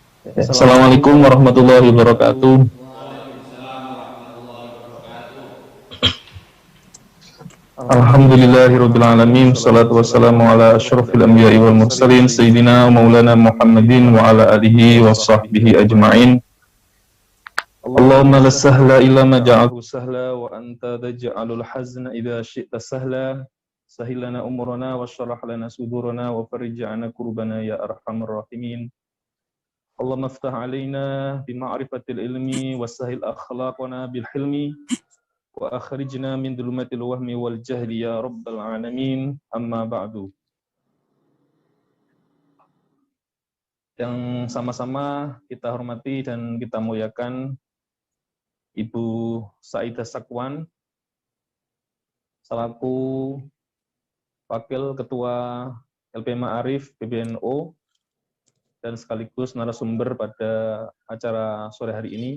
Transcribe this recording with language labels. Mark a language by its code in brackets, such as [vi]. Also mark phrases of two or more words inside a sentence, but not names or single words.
[ar] السلام عليكم ورحمة الله وبركاته. الحمد لله رب العالمين. الصلاة والسلام على أشرف الأنبياء والمرسلين سيدنا ومولانا محمد وعلى آله وصحبه أجمعين. اللهم لا سهل إلا ما جعلته سهلا وأنت تجعل الحزن إذا شئت سهلا. سهل لنا أمورنا واشرح لنا صدورنا وفرج عنا كروبنا يا أرحم الراحمين. اللهم افتح علينا بمعرفة العلم وسهل أخلاقنا بالحلم وأخرجنا من ظلمات الوهم والجهل يا رب العالمين. أما بعد. [id] Yang sama-sama kita hormati dan kita muliakan Ibu Saidah Sakwan selaku Wakil Ketua LP Ma'arif PBNO dan sekaligus narasumber pada acara sore hari ini.